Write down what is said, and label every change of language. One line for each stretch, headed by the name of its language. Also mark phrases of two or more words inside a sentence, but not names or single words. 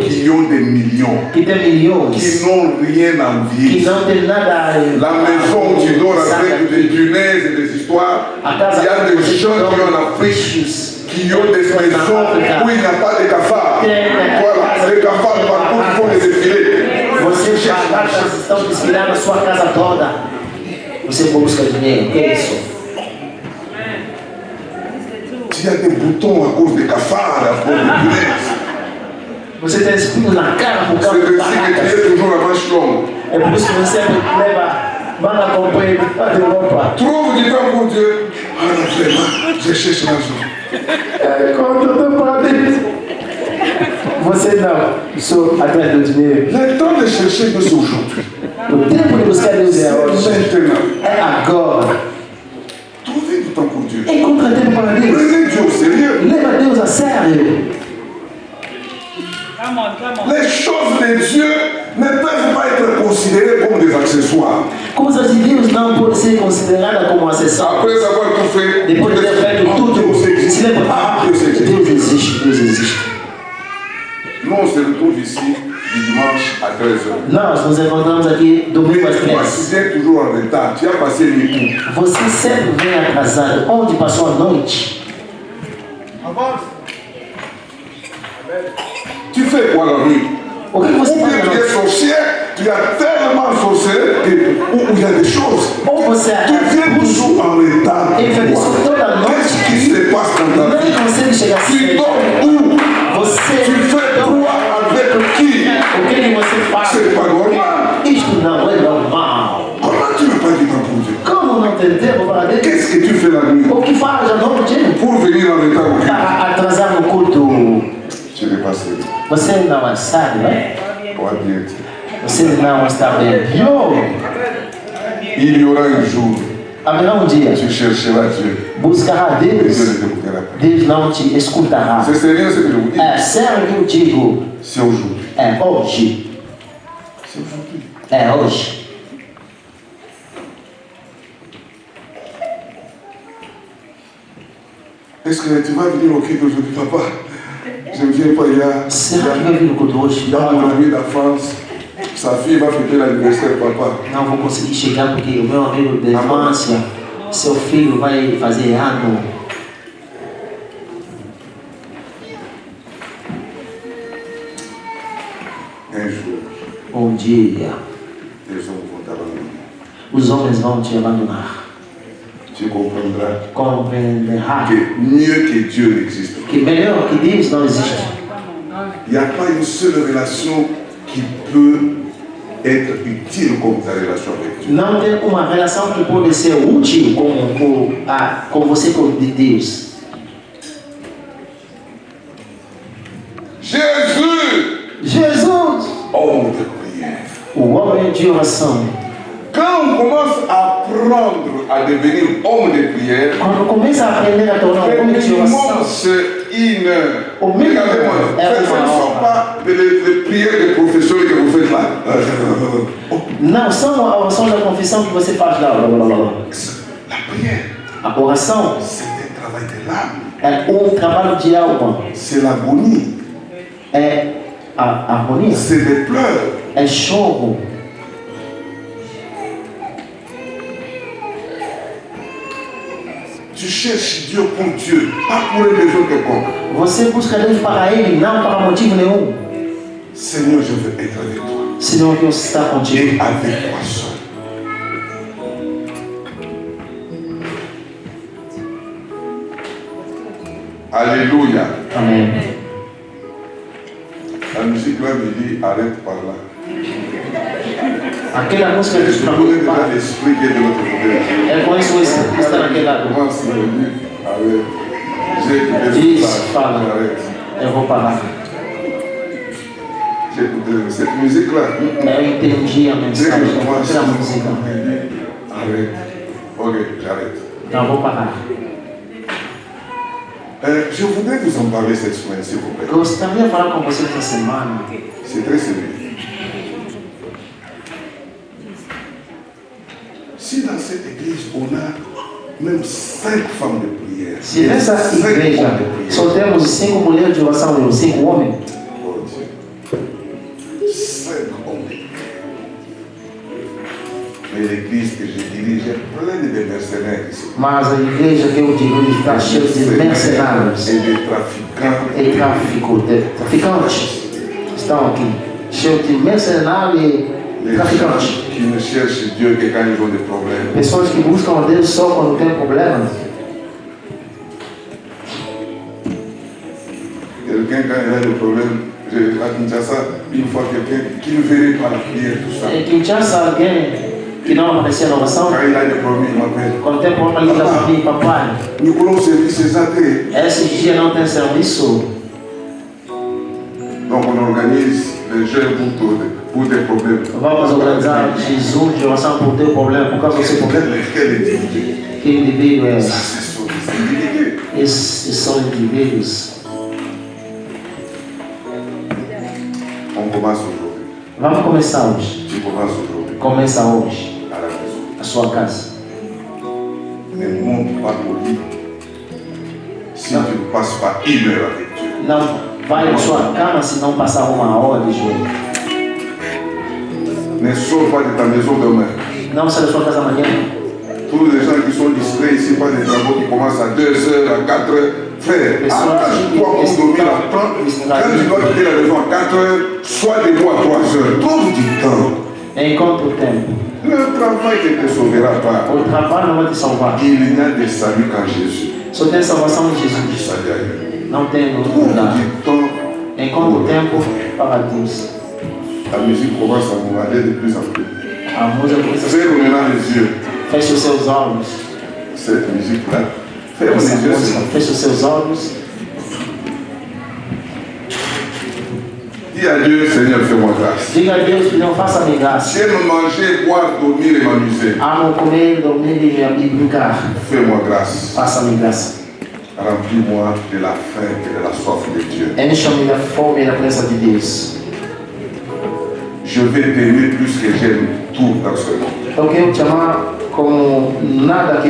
French: qui ont des millions,
Portuguese: que têm milhões,
French: qui n'ont rien à
Portuguese: que
French: envier.
Portuguese: não tem nada.
French: La maison où tu dors avec des punaises et des histoires,
Portuguese: A casa
French: il y a des
Portuguese: você
French: gens qui ont en Afrique
Portuguese: bichos,
French: qui ont des maisons où il n'y a pas de cafards. Voilà, les cafards partout qui font des défilés.
Portuguese: Você caixas estão desfilando a sua casa toda. Você busca dinheiro, que é isso?
French: Il y a des boutons à cause des cafards, à cause des punaises.
Portuguese: Você tem espinho na cara por
French: C'est
Portuguese: causa de
French: ainsi que tu
Portuguese: barracas.
French: es toujours la manche longue.
Portuguese: É por isso que você leva manga comprida de roupa.
French: Trouve du temps pour Dieu. Ah non, vraiment, je cherche l'argent.
Portuguese: É, quando eu tô falando, você não, sou atrás do dinheiro.
French: Le temps de chercher Dieu, c'est aujourd'hui.
Portuguese: O tempo de buscar Deus é hoje.
French: C'est maintenant.
Portuguese: É agora.
French: Trouvez du temps pour Dieu.
Portuguese: Encontra tempo para Deus.
French: Prenez Dieu au sérieux.
Portuguese: Leva Deus a sério.
French: Les choses de Dieu ne peuvent pas être considérées comme des accessoires.
Portuguese: Coisas de Deus não podem ser consideradas como acessórios.
French: Après avoir tout fait,
Portuguese: Depois de ter feito tudo, se lembra, Deus existe, Deus existe.
French: Nous, on se retrouve ici du dimanche à 13h.
Portuguese: Nós nos encontramos aqui domingo às
French: Toi,
Portuguese: 13.
French: tu viens toujours en retard. Tu as passé une nuit.
Portuguese: Você sempre vem atrasado. Onde passou a noite?
French: Tu fais quoi la nuit?
Portuguese: O que
French: Ou
Portuguese: você
French: bien
Portuguese: faz à
French: tu es
Portuguese: noite?
French: sorcier, tu as tellement sorcier où il y a des choses.
Portuguese: Ou você
French: Tu viens toujours en retard.
Portuguese: Ele fez isso toda noite.
French: Qu'est-ce qui se passe dans ta vie?
Portuguese: Não consegue chegar
French: Tu
Portuguese: cedo.
French: dors où?
Portuguese: Você
French: Tu fais quoi avec qui?
Portuguese: o que você faz?
French: C'est pas normal.
Portuguese: Isto não é normal.
French: Comment tu n'as pas du temps pour Dieu?
Portuguese: Como não tem tempo para Deus?
French: Qu'est-ce que tu fais la nuit?
Portuguese: O que faz à noite
French: Pour venir en retard au culte?
Portuguese: para atrasar no culto?
French: Tu n'es pas sérieux.
Portuguese: Você não sabe, né?
French: On va bien dire.
Portuguese: Você não está bem. Yo!
French: Il y aura un jour,
Portuguese: Haverá dia.
French: tu chercheras Dieu.
Portuguese: Buscará
French: Et Dieu
Portuguese: Deus.
French: ne t'écoutera pas.
Portuguese: Deus não te escutará.
French: C'est sérieux ce que je vous dis.
Portuguese: É sério que eu digo.
French: C'est aujourd'hui.
Portuguese: É hoje.
French: C'est aujourd'hui.
Portuguese: É hoje.
French: Est-ce que tu vas venir au culte aujourd'hui, papa? Je ne viens pas,
Portuguese: Será que vai vir no culto hoje?
French: il y a mon ami d'enfance. Sa fille va fêter l'anniversaire, papa.
Portuguese: Não vou conseguir chegar porque o meu amigo de infância, seu filho vai fazer ano.
French: Un jour,
Portuguese: Dia,
French: les hommes vont t'abandonner.
Portuguese: os homens vão te abandonar.
French: Tu comprendras
Portuguese: Compreenderá
French: que mieux que Dieu n'existe pas.
Portuguese: que melhor que Deus não existe.
French: Il n'y a pas une seule relation qui peut être utile comme ta relation avec Dieu.
Portuguese: Não tem uma relação que pode ser útil com você com Deus.
French: Jésus,
Portuguese: Jesus,
French: homme de prière.
Portuguese: o homem de oração.
French: Quand on commence à apprendre à devenir homme de prière,
Portuguese: Quando começa a aprender a tornar um homem de
French: le minimum
Portuguese: oração,
French: c'est une heure. Au minimum, Regardez-moi, ce ne sont pas les prières des professeurs que vous faites là.
Portuguese: não são a oração da confissão que você faz lá.
French: La prière,
Portuguese: A oração
French: c'est un travail de l'âme.
Portuguese: é trabalho de alma,
French: C'est l'agonie.
Portuguese: é a harmonia,
French: C'est des pleurs.
Portuguese: é choro.
French: Tu cherches Dieu pour Dieu, pas pour une raison quelconque.
Portuguese: Você busca Deus para Ele, não para motivo nenhum.
French: Seigneur, je veux être avec toi.
Portuguese: Senhor, Deus está contigo.
French: Et avec toi seul. Alléluia.
Portuguese: Amém.
French: La musique là me dit arrête par là.
Portuguese: Aquela música
French: Je
Portuguese: diz para
French: connais
Portuguese: mim,
French: déjà
Portuguese: pá,
French: l'esprit qui est de l'autre côté.
Portuguese: é com isso que está naquele lado.
French: Commence à me dire arrête. J'ai écouté
Portuguese: Diz,
French: ça.
Portuguese: fala,
French: Arrête.
Portuguese: eu vou parar.
French: J'ai écouté cette musique là.
Portuguese: Eu entendi a
French: Dès
Portuguese: mensagem
French: que je commence
Portuguese: da
French: à
Portuguese: música.
French: me dire arrête. Ok, j'arrête.
Portuguese: Então eu vou parar.
French: Je voudrais vous en parler cette semaine, s'il vous plaît.
Portuguese: Gostaria de falar com você essa semana.
French: C'est très sérieux. Si dans cette église, on a même 5 femmes de prière,
Portuguese: Se nessa 5 igreja
French: hommes de prière,
Portuguese: só temos 5 mulheres de oração e 5 homens,
French: oh Dieu, 5 hommes de prière. Mais l'église que je dirige est pleine de mercenaires ici.
Portuguese: mas a igreja que eu dirijo está cheia de mercenários
French: Et de trafiquants.
Portuguese: e traficantes. Estão aqui, cheio de mercenários e
French: Les
Portuguese: traficantes.
French: gens qui ne cherchent Dieu que quand ils ont des problèmes.
Portuguese: Pessoas que buscam a Deus só quando tem problemas.
French: Quelqu'un, quand il a des problèmes, à Kinshasa, une fois quelqu'un qui ne verrait pas la prière, tout ça.
Portuguese: Em Kinshasa, alguém que não aparecia na oração,
French: Quand il a des problèmes, il m'appelle.
Portuguese: quando tem problema, liga para mim, papai,
French: Nous voulons servir ces athées.
Portuguese: esse dia não tem serviço.
French: Non, Donc on organise les jeunes pour des problèmes.
Portuguese: Vamos organizar Jesus de oração por teu problema, por causa do seu problema.
French: Quel individu?
Portuguese: Que indivíduo é?
French: Ça, ce sont des individus.
Portuguese: Esses são indivíduos.
French: On commence aujourd'hui.
Portuguese: Vamos começar hoje.
French: Tu commences aujourd'hui.
Portuguese: Começa hoje.
French: À la maison.
Portuguese: A sua casa.
French: Ne monte pas au lit si tu ne passes pas 1 heure avec Dieu.
Portuguese: Não vai à sua cama se não passar 1 hora de jogo.
French: Ne sors pas de ta maison demain.
Portuguese: Não sai da sua casa amanhã.
French: Tous les gens qui sont distraits ici par des travaux qui commencent à 2 heures, à 4 heures, frère, arrange-toi pour dormir à 30. Quand tu dois quitter la maison à 4 heures, sois debout à 3 heures. Trouve du temps.
Portuguese: Encontre o tempo.
French: Le travail ne te sauvera pas.
Portuguese: O trabalho não vai te salvar.
French: Il n'y a de salut qu'en Jésus.
Portuguese: Só tem salvação em Jesus.
French: Salut ailleurs.
Portuguese: Não tem no outro
French: Trouve
Portuguese: lugar.
French: du temps.
Portuguese: Encontre o tempo para Deus.
French: La musique commence à vous aller de plus en plus.
Portuguese: A música começa
French: Ferme maintenant les yeux.
Portuguese: Feche os seus olhos.
French: Cette musique-là. Ferme
Portuguese: Essa
French: les yeux.
Portuguese: música, feche os seus olhos.
French: Dis à Dieu, Seigneur, fais-moi grâce.
Portuguese: Diga a Deus que não faça-me graça.
French: J'aime manger, boire, dormir et m'amuser.
Portuguese: Amo comer, dormir e brincar.
French: Fais-moi grâce.
Portuguese: Faça-me graça.
French: Remplis-moi de la faim et de la soif de Dieu.
Portuguese: Encha-me da fome e da presença de Deus.
French: Je vais t'aimer plus que j'aime tout dans ce monde.
Portuguese: Eu quero te amar como nada que